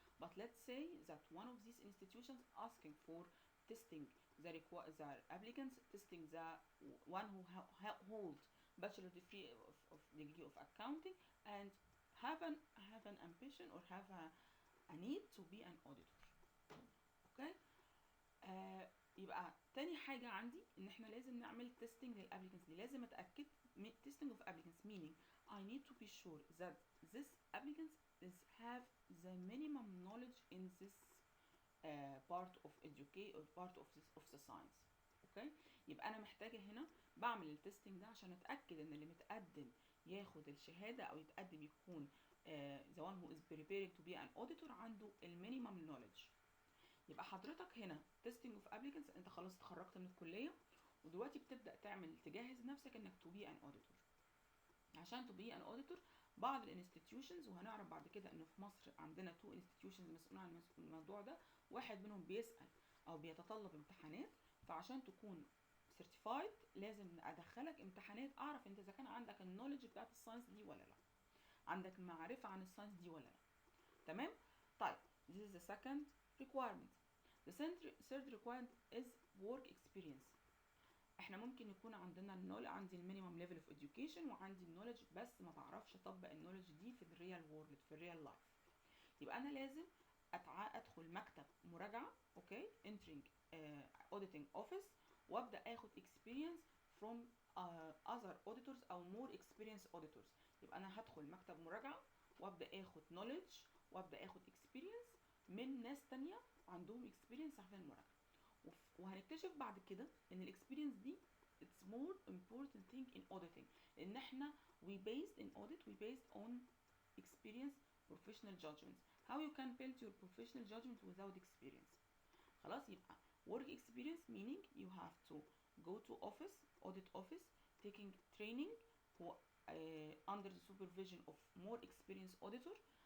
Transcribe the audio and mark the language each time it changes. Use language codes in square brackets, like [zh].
[en] But let's say that one of these institutions asking for testing the applicants, testing the one who hold bachelor degree of accounting and have an ambition or have a need to be an auditor. Okay. [ar] يبقى تاني حاجة عندي ان احنا لازم نعمل testing للابليكنتس دي. لازم اتأكد [en] testing of applicants meaning I need to be sure that this applicants have the minimum knowledge in this part of education or part of the science. [ar] اوكي. يبقى انا محتاجة هنا بعمل التستنج ده عشان اتأكد ان اللي متقدم ياخد الشهادة او يتقدم يكون [en] the one who is preparing to be an auditor [ar] عنده المينيمم knowledge. يبقى حضرتك هنا [en] testing of applicants [ar] انت خلاص اتخرجت من الكلية ودلوقتي بتبدأ تجهز نفسك انك [en] to be an auditor. [ar] عشان [en] to be an auditor [ar] بعض الانستتيوشنز، وهنعرف بعد كده انه في مصر عندنا 2 institutions مسؤولين عن الموضوع ده، واحد منهم بيسأل او بيتطلب امتحانات. فعشان تكون certified لازم ادخلك امتحانات اعرف انت اذا كان عندك النولج بتاعت الساينس دي ولا لا، عندك معرفة عن الساينس دي ولا لا. تمام. [en] طيب this is the second requirement. The third requirement is work experience. [ar] احنا ممكن يكون عندنا عندي المينيمم ليفل اوف education وعندي النولج بس ما بعرفش اطبق النولج دي في الريال وورلد في الريال لايف. يبقى انا لازم ادخل مكتب مراجعه. اوكي. [en] entering auditing office [ar] وابدا اخد [en] experience from other auditors او more experienced auditors. [ar] يبقى انا هدخل مكتب مراجعه وابدا اخد knowledge وابدا اخد experience من ناس تانية عندهم experience في المراجعه. وهنكتشف بعد كده ان الاكسبيرينس دي [en] it's more important thing in auditing، [ar] ان احنا [en] we based in audit we based on experience professional judgments. how you can build your professional judgment without experience. [ar] خلاص. [en] يبقى work experience meaning you have to go to office audit office taking training for under the supervision of more experienced auditor.